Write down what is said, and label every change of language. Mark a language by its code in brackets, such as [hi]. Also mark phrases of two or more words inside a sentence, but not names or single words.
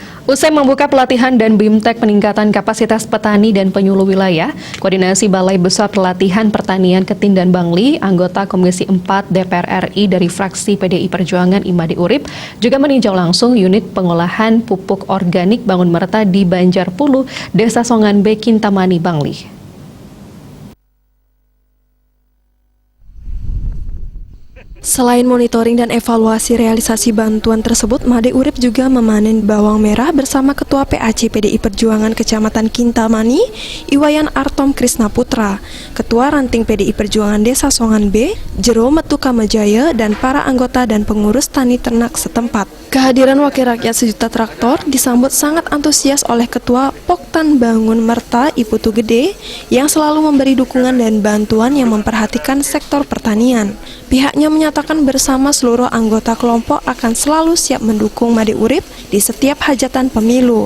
[id] Usai membuka pelatihan dan BIMTEK peningkatan kapasitas petani dan penyuluh wilayah, Koordinasi Balai Besar Pelatihan Pertanian Ketindan Bangli, anggota Komisi 4 DPR RI dari fraksi PDI Perjuangan Imade Urip, juga meninjau langsung unit pengolahan pupuk organik Bangun Merta di Banjarpulu, Desa Songan B, Kintamani, Bangli. Selain monitoring dan evaluasi realisasi bantuan tersebut, Imade Urip juga memanen bawang merah bersama Ketua PAC PDI Perjuangan Kecamatan Kintamani, Iwayan Artom Krisna Putra, Ketua Ranting PDI Perjuangan Desa Songan B, Jero Metu Kamajaya, dan para anggota dan pengurus tani ternak setempat. Kehadiran Wakil Rakyat Sejuta Traktor disambut sangat antusias oleh Ketua Poktan Bangun Merta Iputu Gede yang selalu memberi dukungan dan bantuan yang memperhatikan sektor pertanian. Pihaknya menyatakan bersama seluruh anggota kelompok akan selalu siap mendukung Imade Urip di setiap hajatan pemilu.